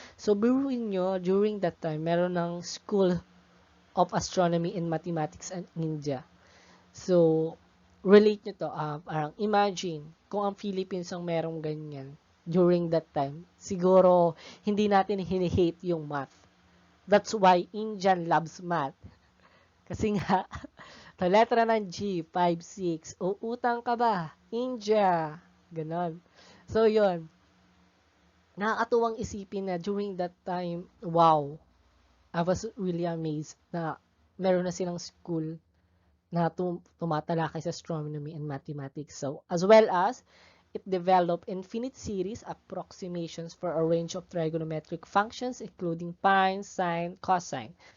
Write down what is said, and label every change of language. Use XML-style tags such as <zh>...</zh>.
<en>So,</en> <tl>biruin nyo,</tl> <en>during that time,</en> <tl>meron ng</tl> <en>School of Astronomy and Mathematics in India.</en> <tl>So, relate nyo to. Parang imagine, kung ang Philippines ang merong ganyan</tl> <en>during that time,</en> <tl>siguro hindi natin hini-hate yung math.</tl> <en>That's why Indian loves math.</en> <tl>Kasi nga, sa letra ng G, 5, 6, utang ka ba? India. Ganon. So, yun. Nakakatuwang isipin na</tl> <en>during that time, wow, I was really amazed</en> <tl>na meron na silang school na tumatalakay sa astronomy and mathematics.</tl> <en>So, as well as, it developed infinite series approximations for a range of trigonometric functions including sine, sine, cosine.</en>